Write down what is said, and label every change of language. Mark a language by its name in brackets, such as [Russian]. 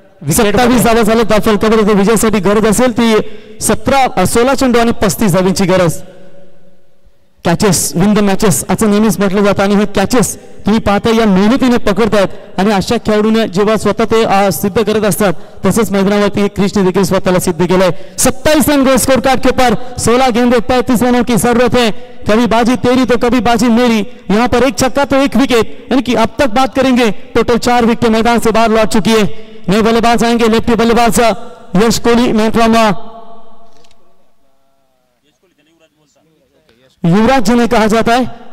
[Marathi] 27 धावा झालं दाखल कबड्डी विजयासाठी गरज असेल ती 16 चेंडू आणि 35 धावांची गरज. [English] catches win the matches [Marathi] असं नेहमीच म्हटलं जातं आणि हे कॅचेस तुम्ही पाहता या मेहनतीने पकडतायत आणि अशा खेळाडूने जेव्हा स्वतः ते सिद्ध करत असतात तसंच मैदानावरती कृष्ण देखील स्वतःला सिद्ध केलंय. [Hindi] 27 रन गोल स्कोर कार्ड के ऊपर 16 गेंदे 35 रनों की जरूरत है. कभी बाजी तेरी तो कभी बाजी मेरी. यहाँ पर एक छक्का तो एक विकेट, यानी कि अब तक बात करेंगे टोटल 4 विकेट मैदान से बाहर लौट चुकी है. नए बल्लेबाज आएंगे, लेफ्टी बल्लेबाज यश कोहली मैट्रामा युवराज जिन्हें कहा जाता है.